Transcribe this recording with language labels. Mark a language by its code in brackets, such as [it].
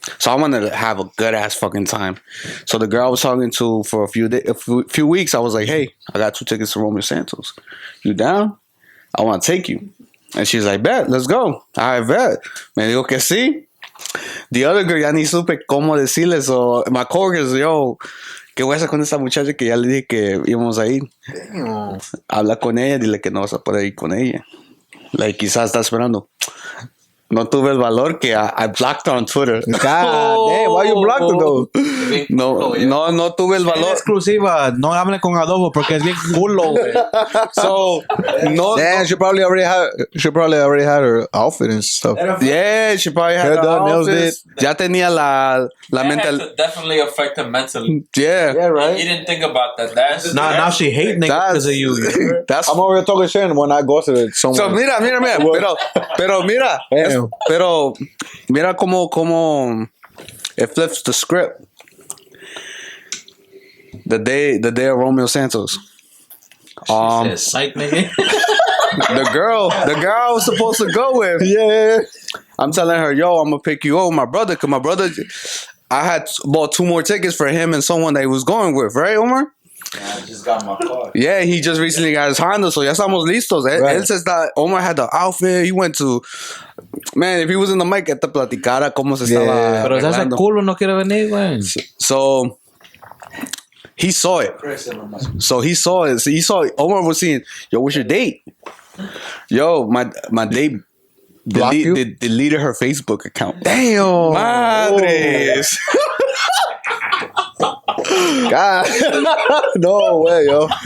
[en] So I wanted to have a good ass fucking time. So the girl I was talking to for a few weeks, I was like, hey, I got 2 tickets to Romeo Santos. You down? I want to take you. And she's like, bet, let's go. I bet. [es] Me digo que sí. [en] The other girl, [es] ya ni supe cómo decirle. [en] So my coworkers, [es] yo, ¿qué voy a hacer con esa muchacha que ya le dije que íbamos a ir? Habla con ella, dile que no vas a poder ir con ella. Like, quizás está esperando. No tuve el valor que [en] I blocked her on Twitter. God damn, why you blocked her though? [es] No tuve el valor. Exclusiva, no hable con Adobo porque es bien culo, güey. [en] So, no. Damn, she probably already had her outfit and stuff. Yeah, she probably had her outfit. [es] Ya tenía la mental. [en] Definitely affect her mentally. Yeah, right. You didn't think about that. That's now she hate niggas because of you. That's I'm over here talking shit when I ghosted someone. [es] So mira. Pero mira. [en] Damn. [es] Pero mira como [en] it flips the script. The day of Romeo Santos. Psych, nigga. the girl I was supposed to go with. Yeah. I'm telling her, yo, I'm gonna pick you up with my brother, cause my brother, I had bought 2 more tickets for him and someone that he was going with, right, Omar? Yeah, I just got my car. Yeah, he just recently got his Honda, so [es] ya estamos listos. [en] Right. Él says that Omar had the outfit. He went to... Man, if he was in the mic, [es] que te platicara cómo se estaba... Pero ese culo no quiere venir, güey. [en] So, he saw it. So, he saw it. So, he saw it. Omar was saying, yo, what's your date? Yo, my date... deleted her Facebook account. Damn. [es] Madres. [en] God. No way, yo.